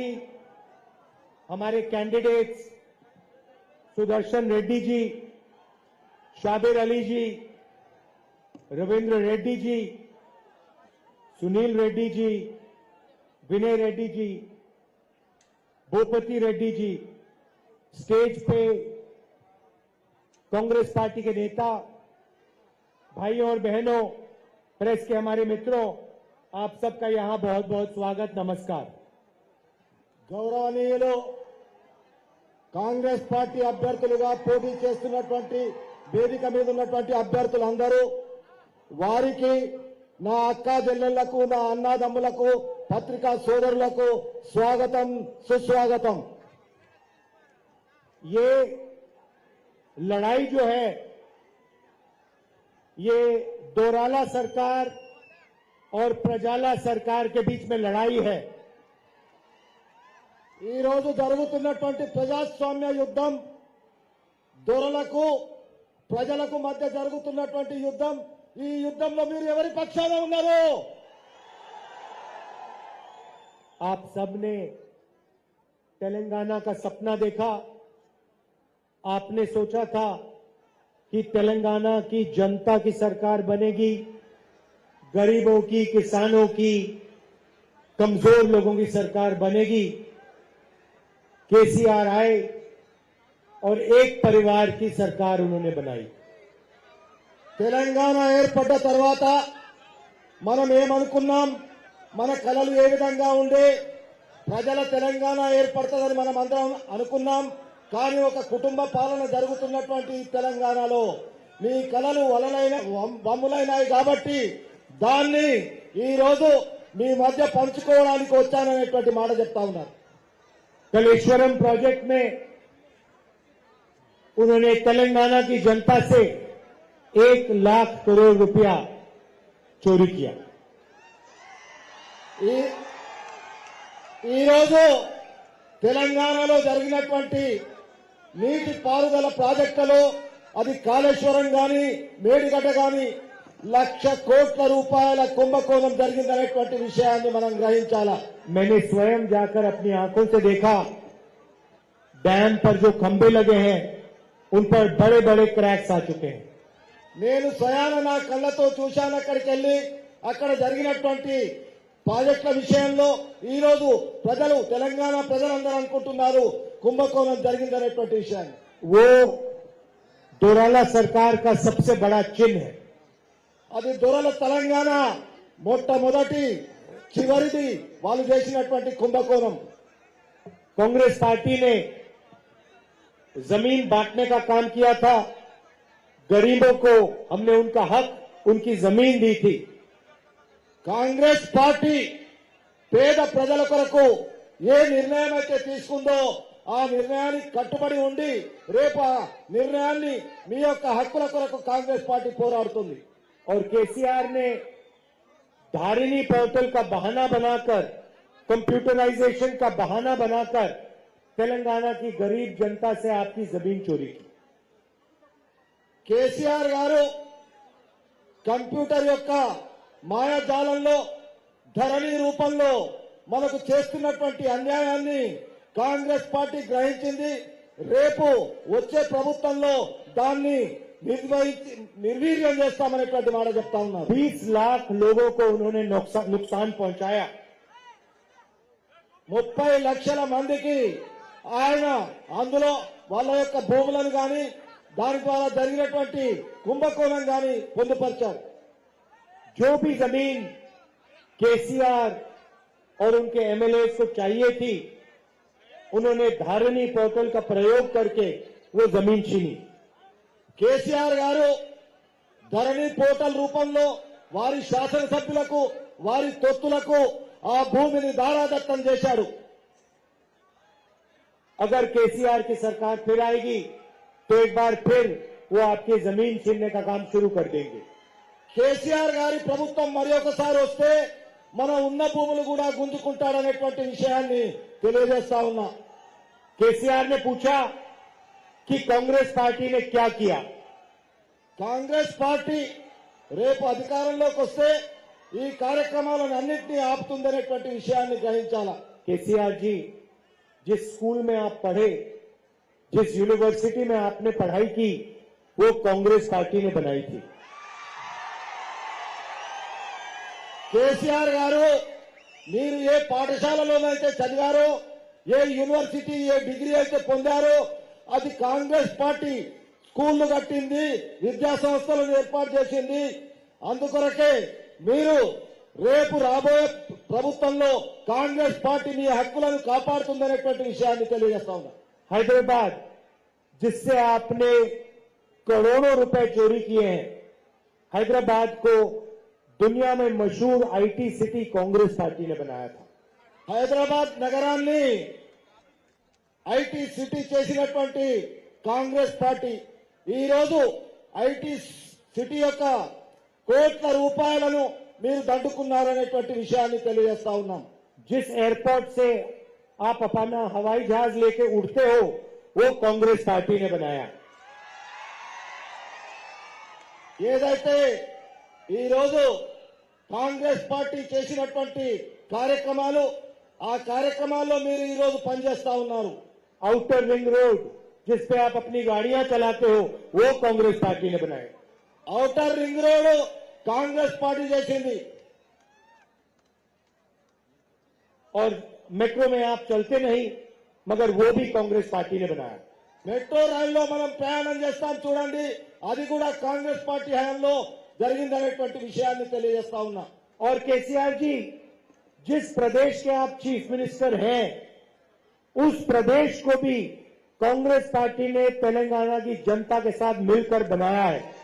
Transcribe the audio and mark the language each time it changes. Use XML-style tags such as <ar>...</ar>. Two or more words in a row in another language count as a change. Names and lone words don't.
<hi>हमारे कैंडिडेट्स सुदर्शन रेड्डी जी, शाबिर अली जी, रविंद्र रेड्डी जी, सुनील रेड्डी जी, विनय रेड्डी जी, भूपति रेड्डी जी, स्टेज पे कांग्रेस पार्टी के नेता, भाइयों और बहनों, प्रेस के हमारे मित्रों, आप सबका यहां बहुत बहुत स्वागत, नमस्कार।</hi> <te>గౌరవనీయులు కాంగ్రెస్ పార్టీ అభ్యర్థులుగా పోటీ చేస్తున్నటువంటి వేదిక మీద ఉన్నటువంటి అభ్యర్థులందరూ వారికి నా అక్కా చెల్లెళ్లకు నా అన్నదమ్ములకు పత్రికా సోదరులకు స్వాగతం సుస్వాగతం।</te> <hi>ये लड़ाई जो है ये दोराला सरकार और प्रजाला सरकार के बीच में लड़ाई है।</hi> <te>ఈ రోజు జరుగుతున్నటువంటి ప్రజాస్వామ్య యుద్ధం దొరలకు ప్రజలకు మధ్య జరుగుతున్నటువంటి యుద్ధం। ఈ యుద్ధంలో మీరు ఎవరి పక్షాన ఉన్నారు?</te> <hi>आप सबने तेलंगाना का सपना देखा। आपने सोचा था कि तेलंगाना की जनता की सरकार बनेगी, गरीबों की, किसानों की, कमजोर लोगों की सरकार बनेगी। केसीआर आए और एक परिवार की सरकार उन्होंने बनाई।</hi> <te>తెలంగాణ ఏర్పడ్డ తర్వాత మనం ఏమనుకున్నాం? మన కలలు ఏ విధంగా ఉండే ప్రజల తెలంగాణ ఏర్పడుతుందని మనం అందరం అనుకున్నాం। కానీ ఒక కుటుంబ పాలన జరుగుతున్నటువంటి తెలంగాణలో మీ కలలు వమ్ములైనాయి కాబట్టి దాన్ని ఈ రోజు మీ మధ్య పంచుకోవడానికి వచ్చాననేటువంటి మాట చెప్తా ఉన్నారు।</te> <hi>कलेश्वरम प्रोजेक्ट में उन्होंने तेलंगाना की जनता से 1 लाख करोड़ रुपया चोरी किया।</hi> <te>ఈ రోజు తెలంగాణలో జరిగినటువంటి నీటి పారుదల ప్రాజెక్టులో అది కాళేశ్వరం గాని మేడిగడ్డ గాని 1,00,000 కోట్ల రూపాయల కుంభకోణం జరిగిందనేటువంటి విషయాన్ని మనం గ్రహించాలా।</te> <hi>मैंने स्वयं जाकर अपनी आंखों से देखा, डैम पर जो खंभे लगे हैं उन पर बड़े बड़े क्रैक्स आ चुके हैं।</hi> <te>నేను స్వయాన నా కళ్ళతో చూశాను। అక్కడికి వెళ్లి అక్కడ జరిగినటువంటి ప్రాజెక్టుల విషయంలో ఈ రోజు ప్రజలు తెలంగాణ ప్రజలందరూ అనుకుంటున్నారు కుంభకోణం జరిగిందనేటువంటి విషయాన్ని।</te> <hi>वो दोराला सरकार का सबसे बड़ा चिन्ह है।</hi> <te>అది దొరల తెలంగాణ మొట్టమొదటి చివరిది వాళ్ళు చేసినటువంటి కుంభకోణం।</te> <hi>कांग्रेस पार्टी ने जमीन बांटने का काम किया था। गरीबों को हमने उनका हक, उनकी जमीन दी थी।</hi> <te>కాంగ్రెస్ పార్టీ పేద ప్రజల కొరకు ఏ నిర్ణయం అయితే తీసుకుందో ఆ నిర్ణయానికి కట్టుబడి ఉండి రేపు ఆ నిర్ణయాన్ని మీ యొక్క హక్కుల కొరకు కాంగ్రెస్ పార్టీ పోరాడుతుంది।</te> <hi>और केसीआर ने धारिणी पोर्टल का बहाना बनाकर, कंप्यूटराइजेशन का बहाना बनाकर तेलंगाना की गरीब जनता से आपकी जमीन चोरी की।</hi> <te>కేసీఆర్ గారు కంప్యూటర్ యొక్క మాయాజాలంలో ధరణి రూపంలో మనకు చేస్తున్నటువంటి అన్యాయాన్ని కాంగ్రెస్ పార్టీ గ్రహించింది। రేపు వచ్చే ప్రభుత్వంలో దాన్ని నిర్వీర్యం చేస్తామనేటువంటి మాట చెప్తా ఉన్నారు।</te> <hi>20 लाख लोगों को उन्होंने नुकसान पहुंचाया।</hi> <te>30 లక్షల మందికి ఆయన అందులో వాళ్ళ యొక్క భూములను గాని దాని ద్వారా జరిగినటువంటి కుంభకోణం గాని పొందుపరిచారు।</te> <hi>जो भी जमीन केसीआर और उनके एमएलए को चाहिए थी, उन्होंने धारिणी पोर्टल का प्रयोग करके वो जमीन छीनी।</hi> <te>కేసీఆర్ గారు ధరణి పోర్టల్ రూపంలో వారి శాసనసభ్యులకు వారి తొత్తులకు ఆ భూమిని దారాదత్తం చేశాడు।</te> <hi>अगर केसीआर की सरकार फिर आएगी तो एक बार फिर वो आपकी जमीन छीनने का काम शुरू कर देंगे।</hi> <te>కేసీఆర్ గారి ప్రభుత్వం మరి ఒకసారి వస్తే మన ఉన్న భూములు కూడా గుంజుకుంటాడనేటువంటి విషయాన్ని తెలియజేస్తా ఉన్నా।</te> <hi>केसीआर ने पूछा कि कांग्रेस पार्टी ने क्या किया।</hi> <te>కాంగ్రెస్ పార్టీ రేపు అధికారంలోకి వస్తే ఈ కార్యక్రమాలను అన్నింటినీ ఆపుతుందనేటువంటి విషయాన్ని గ్రహించాలా।</te> <hi>केसीआर जी, जिस स्कूल में आप पढ़े, जिस यूनिवर्सिटी में आपने पढ़ाई की, वो कांग्रेस पार्टी ने बनाई थी।</hi> <te>కేసీఆర్ గారు మీరు ఏ పాఠశాలలోనైతే చదివారో, ఏ యూనివర్సిటీ, ఏ డిగ్రీ అయితే పొందారో అది కాంగ్రెస్ పార్టీ స్కూళ్లు కట్టింది, విద్యా సంస్థలను ఏర్పాటు చేసింది। అందుకొరకే మీరు రేపు రాబోయే ప్రభుత్వంలో కాంగ్రెస్ పార్టీ మీ హక్కులను కాపాడుతుందనేటువంటి విషయాన్ని తెలియజేస్తా ఉన్నా।</te> <hi>हैदराबाद, जिससे आपने करोड़ों रुपए चोरी किए हैं, हैदराबाद को दुनिया में मशहूर</hi> <en>IT city</en> <hi>कांग्रेस पार्टी ने बनाया था।</hi> <te>హైదరాబాద్ నగరాన్ని</te> <en>IT city</en> <te>చేసినటువంటి కాంగ్రెస్ పార్టీ ఈ రోజు</te> <en>IT city</en> <te>యొక్క కోట్ల రూపాయలను మీరు దండుకున్నారనేటువంటి విషయాన్ని తెలియజేస్తా ఉన్నాం।</te> <hi>जिस एयरपोर्ट से आप अपना हवाई जहाज लेके उड़ते हो, वो कांग्रेस पार्टी ने बनाया।</hi> <te>ఏదైతే ఈ రోజు కాంగ్రెస్ పార్టీ చేసినటువంటి కార్యక్రమాలు, ఆ కార్యక్రమాల్లో మీరు ఈ రోజు పనిచేస్తా ఉన్నారు।</te> <hi>आउटर रिंग रोड, जिस पे आप अपनी गाड़ियां चलाते हो, वो कांग्रेस पार्टी ने बनाया।</hi> <te>ఔటర్ రింగ్ రోడ్ కాంగ్రెస్ పార్టీ చేసింది।</te> <hi>और मेट्रो में आप चलते नहीं, मगर वो भी कांग्रेस पार्टी ने बनाया।</hi> <te>మెట్రో రైల్లో మనం ప్రయాణం చేస్తాం చూడండి, అది కూడా కాంగ్రెస్ పార్టీ హయాంలో జరిగిందనేటువంటి విషయాన్ని తెలియజేస్తా ఉన్నా।</te> <hi>और केसीआर जी, जिस प्रदेश के आप</hi> <en>chief minister</en> <hi>हैं, उस प्रदेश को भी कांग्रेस पार्टी ने तेलंगाना की जनता के साथ मिलकर बनाया है।</hi>